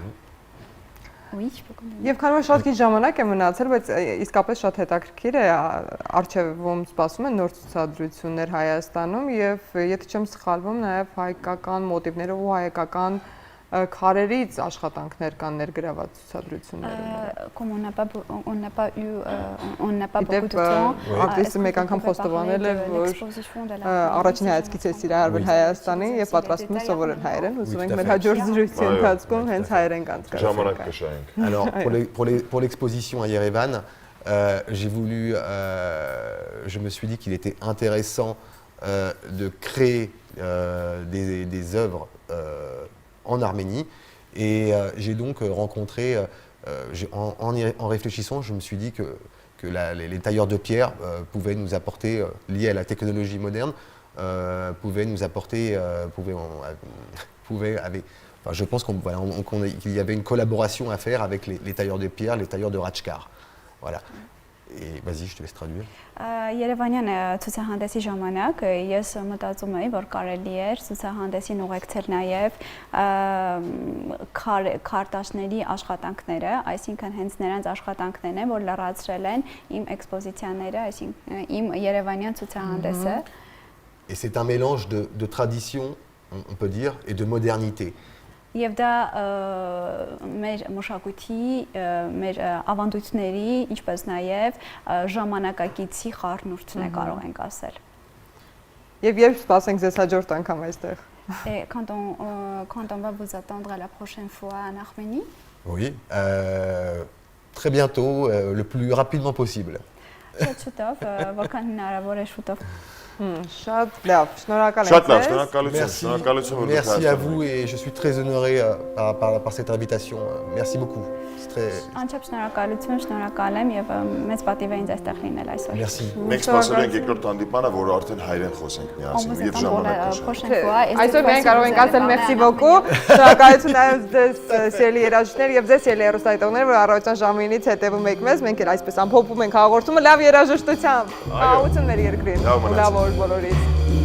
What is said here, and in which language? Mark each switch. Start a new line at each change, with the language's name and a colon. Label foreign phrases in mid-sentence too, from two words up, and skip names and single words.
Armenian: Եվ քանի որ շատ քիչ ժամանակ է մնացել, բայց իսկապես շատ հետաքրքիր է, առջևում սպասում են նոր ցուցադրություններ Հայաստանում եւ եթե չեմ սխալվում, նաեւ հայկական մոտիվներով ու հայկական քարերից աշխատանքներ կան ներգրաված ցուցադրություններում։
French: Comme on n'a pas beaucoup de temps,
Armenian: արտիստը մեկ անգամ խոստովանել է, որ առաջին հայացքից է սիրահարվել Հայաստանին եւ պատրաստվում է սովորել հայերեն, ուզում ենք մեր հաջորդ զրույցի ընթացքում հենց հայերեն կանցկացնել։ Ժամանակ կշահենք։
French: Alors pour l'exposition à Yerevan, je me suis dit qu'il était intéressant de créer des œuvres en Arménie et j'ai donc rencontré, en réfléchissant, je me suis dit que les tailleurs de pierre pouvaient nous apporter, liés à la technologie moderne, pouvaient nous apporter, je pense qu'il y avait une collaboration à faire avec les tailleurs de pierre, les tailleurs de Ratchkar. Voilà. Et vas-y, je te laisse traduire.
Armenian: Երևանյան ցուցահանդեսի ժամանակ ես մտածում էի, որ կարելի էր ցուցահանդեսին ուղեկցել նաև քարտաշների աշխատանքները, այսինքն հենց նրանց աշխատանքներն են, որ լրացրել են իմ էքսպոզիցիաները, այսինքն իմ երևանյան ցուցահանդեսը։
French: Et c'est un mélange de tradition, on peut dire, et de modernité.
Armenian: Եվ դա մեր մշակույթի, մեր ավանդույթների, ինչպես նաև ժամանակակիցի խառնուրդն է կարող ենք ասել։ Եվ երբ սպասենք ձեզ հաջորդ անգամ այստեղ։
French: Et quand on va vous attendre à la prochaine fois en Arménie? Oui, très bientôt, le plus rapidement possible.
Armenian: Շուտով, որքան հնարավոր է շուտով։ Շատ լավ, շնորհակալ Շատ լավ, եմ ձեզ։ շնորհակալություն,
French: Merci à vous et je suis très honoré par cette invitation. Merci beaucoup.
Armenian: Անչափ շնորհակալություն, շնորհակալ եմ եւ մեծ պատիվ է ինձ այստեղ լինել այսօր։ Merci. Մենք սպասել ենք երկրորդ հանդիպանը, որ արդեն հայերեն խոսենք միասին եւ ժամանակ կշահենք։ Այսօր մենք կարող ենք ասել
French: merci beaucoup,
Armenian: շնորհակալություն նաև ձեզ սիրելի երաժիշտներ եւ ձեզ սիրելի հեռուստադիտողներ, որ առավոտյան ժամը 9-ից հետևում եք մեզ, մենք էլ այսպես ամփոփում ենք հաղորդումը լավ երաժշտությամբ։ Ահություն մեր երկրին։ Լավ օր բոլորիդ։